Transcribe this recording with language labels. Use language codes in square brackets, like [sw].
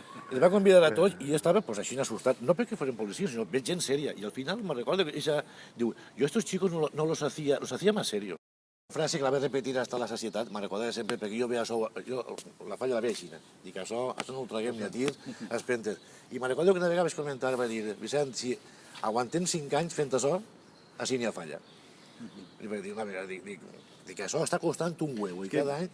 [ca] I els va convidar a tots i jo estava així assustat, no perquè fossin policies, sinó veig gent sèria. I al final me recordo que ella diu, [es] yo estos chicos no los hacía más serios. [ca] Frase que la vaig repetir hasta la sacietat, me'n recordaré sempre, perquè jo veia això, la falla la veia així, dic, això no ho traguem ni a tirs, a espentes. I me'n recordo que una vegada vaig comentar, vaig dir, Vicent, si aguantem 5 anys fent això, així n'hi ha falla. I vaig dir una vegada, dic, això està costant un huevo, i cada any...